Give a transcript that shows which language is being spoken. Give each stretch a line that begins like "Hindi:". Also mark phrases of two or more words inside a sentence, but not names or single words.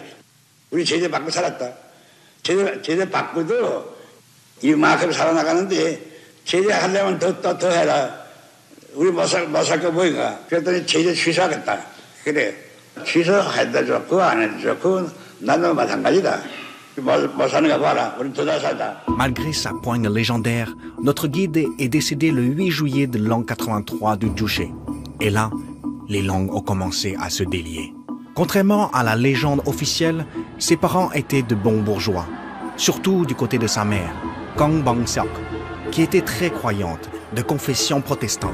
Korean: 우리 제재 받고 살았다. 제재 받고도 이만큼 살아나가는데 제재하려면 더 해라. 우리 못 살 거 뭐인가. 그랬더니 제재 취소하겠다. 그래. 취소해도 좋고 안 해도 좋고 나도 마찬가지다.
French: Malgré sa poigne légendaire, notre guide est décédé le 8 juillet de l'an 83 du Juche. Et là, les langues ont commencé à se délier. Contrairement à la légende officielle, ses parents étaient de bons bourgeois, surtout du côté de sa mère, Kang Bang-seok, qui était très croyante, de confession protestante.